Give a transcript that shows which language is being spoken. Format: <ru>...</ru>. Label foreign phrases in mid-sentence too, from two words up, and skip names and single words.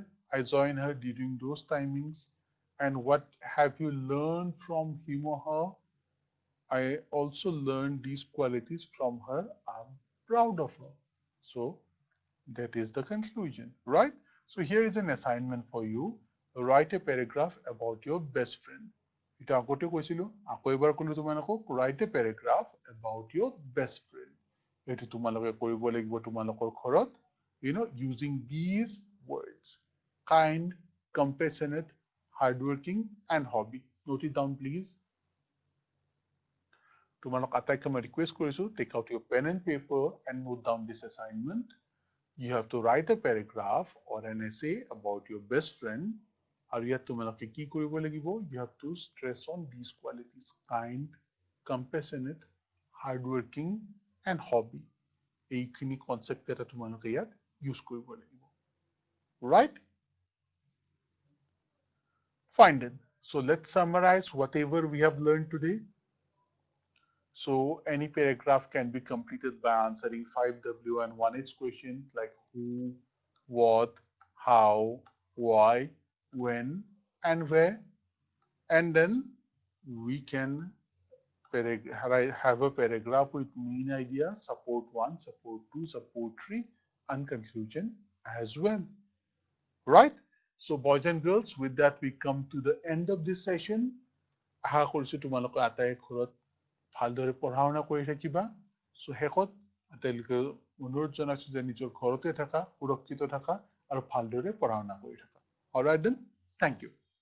<en>I join her during those timings. And what have you learned from him or her? I also learned these qualities from her. I'm proud of her. So, that is the conclusion, right? So here is an assignment for you. Write a paragraph about your best friend.</en> <as>এটা আগতে কৈছিলো আকৌ এবাৰ কলো তোমালোকক</as> <en>write a paragraph about your best friend.</en> <as>এইটো তোমালোকে কৰিব লাগিব তোমালোকৰ ঘৰত</as> <en>using these words kind, compassionate, hardworking and hobby. Note it down please.</en> <as>তোমালোক আটাইকে মই ৰিকুৱেষ্ট কৰিছো</as> <en>take out your pen and paper and note down this assignment. You have to write a paragraph or an essay about your best friend.</en> <as>আৰু ইয়াত তোমালোকে কি কৰিব লাগিব</as> <en>you have to stress on these qualities kind, compassionate, hardworking and hobby.</en> <as>এইখিনি কনসেপ্ট এটা তোমালোকে ইয়াত ইউজ কৰিব লাগিব,</as> <en>right? Fine then. So let's summarize whatever we have learned today. So any paragraph can be completed by answering 5W and 1H questions like who, what, how, why, when, and where. And then we can have a paragraph with main idea, support 1, support 2, support 3, and conclusion as well. Right? So boys and girls, with that we come to the end of this session.</en> <as>আশা কৰিছো তোমালোকে আটাই ঘৰত ভালদৰে পঢ়া শুনা কৰি থাকিবা সো শেষত আটাইলোকে অনুৰোধ জনাইছো যে নিজৰ ঘৰতে থাকা সুৰক্ষিত থাকা আৰু ভালদৰে পঢ়া শুনা কৰি থাকা</as> <en>alright then thank you</en>